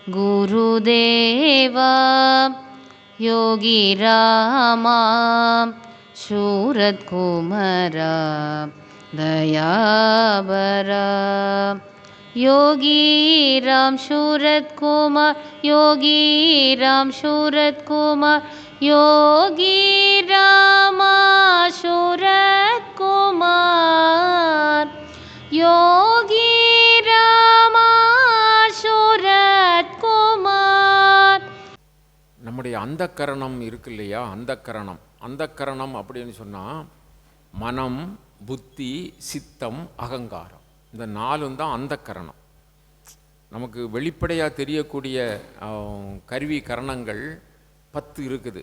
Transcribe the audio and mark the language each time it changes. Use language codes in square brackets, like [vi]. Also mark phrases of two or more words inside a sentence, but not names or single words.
[sa] गुरुदेवा योगिरामा शूरत्कुमारा दयाबरा योगीराम शूरत्कुमार योगीराम शूरत्कुमार योगीरामा शूरत्कुमार योगीरामा शूरत्कुमार. [ta] நம்முடைய அந்தக்கரணம் இருக்கு இல்லையா, அந்தக்கரணம் அப்படின்னு சொன்னால் மனம், புத்தி, சித்தம், அகங்காரம், இந்த நாலும் தான் அந்தக்கரணம். நமக்கு வெளிப்படையாக தெரியக்கூடிய கருவி கரணங்கள் 10 இருக்குது.